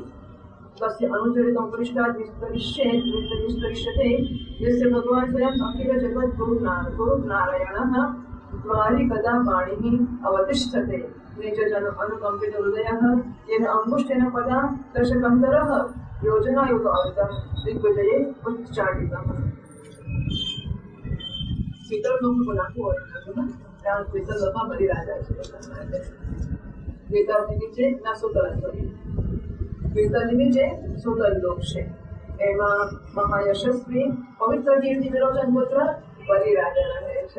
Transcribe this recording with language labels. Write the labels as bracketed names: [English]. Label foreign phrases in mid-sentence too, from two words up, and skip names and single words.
[Sanskrit] तस्य अनुचरितमुपरिष्टात् विस्तरिष्यते यस्य भगवान् स्वयं अखिल जगत् गुरुनारायणः द्वारिकदा पाणिः अवतिष्ठते निजजन अनुकम्पित हृदयः येन अंगुष्ठेन पदा दशकन्धरः योजनायुत अर्थं दिग्विजये उच्चाटितः. [Gujarati] પિતરનું નાખવું હોય ત્યાં પિતરમાં બલિરાજા છે. પિતરની નીચે ના સુતલ પિતરની નીચે સુતલ લોક છે. એમાં મહાયશસ્વી પવિત્ર કીર્તિ વિરોચન પુત્ર બલિરાજા રહે છે.